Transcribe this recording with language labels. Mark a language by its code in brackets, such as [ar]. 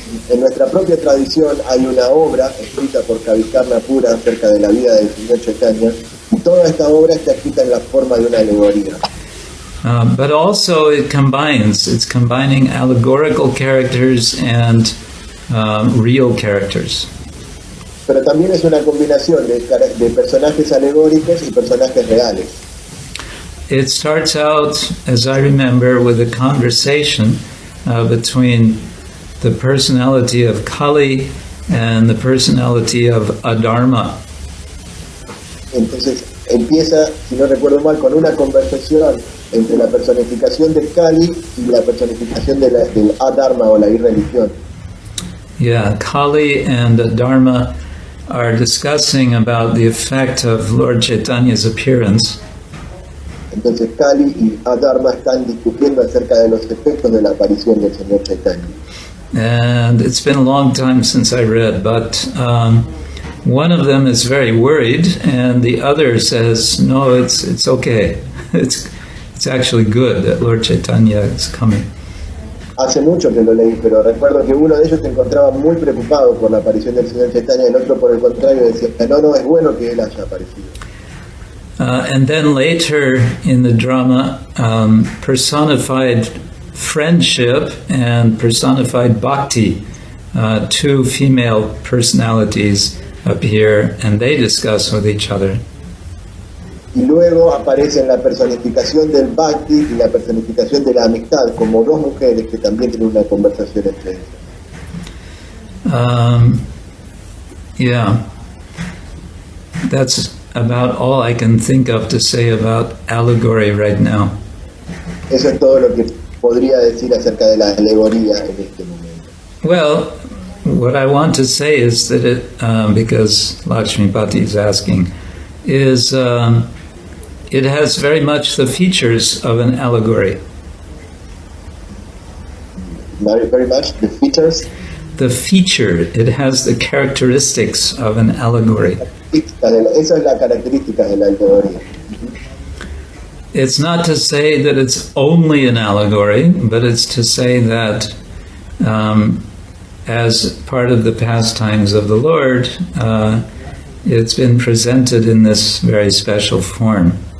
[es] En nuestra propia tradición hay una obra escrita por Kavikarna Pura acerca de la vida del Señor Chaitanya, y toda esta obra está escrita en la forma de una alegoría. [en] But also it's combining allegorical characters and real characters. [es] Pero también es una combinación de personajes alegóricos y personajes reales. [en] It starts out, as I remember, with a conversation between the personality of Kali and the personality of Adharma. [es] Entonces empieza, si no recuerdo mal, con una conversación entre la personificación de Kali y la personificación del Adharma o la irreligión. [en] Yeah, Kali and Adharma are discussing about the effect of Lord Chaitanya's appearance. [es] Entonces Kali y Adharma están discutiendo acerca de los efectos de la aparición del Señor Chaitanya. [en] And it's been a long time since I read, but one of them is very worried, and the other says, no, it's okay. It's actually good that Lord Chaitanya is coming. [es] Hace mucho que lo leí, pero recuerdo que uno de ellos se encontraba muy preocupado por la aparición del Señor Chaitanya, y el otro por el contrario decía, no, es bueno que Él haya aparecido. [en] And then later in the drama, personified friendship and personified bhakti, two female personalities appear and they discuss with each other. [es] Y luego aparecen la personificación del bhakti y la personificación de la amistad, como dos mujeres que también tienen una conversación entre ellas. [en] Yeah, that's about all I can think of to say about allegory right now. [es] Eso es todo lo que podría decir acerca de la alegoría en este momento. [en] Well, what I want to say is that it, because Lakshmipati is asking, is it has very much the features of an allegory. Very much the features. The feature, it has the characteristics of an allegory. [es] Esa es la característica de la alegoría. [en] It's not to say that it's only an allegory, but it's to say that as part of the pastimes of the Lord, it's been presented in this very special form.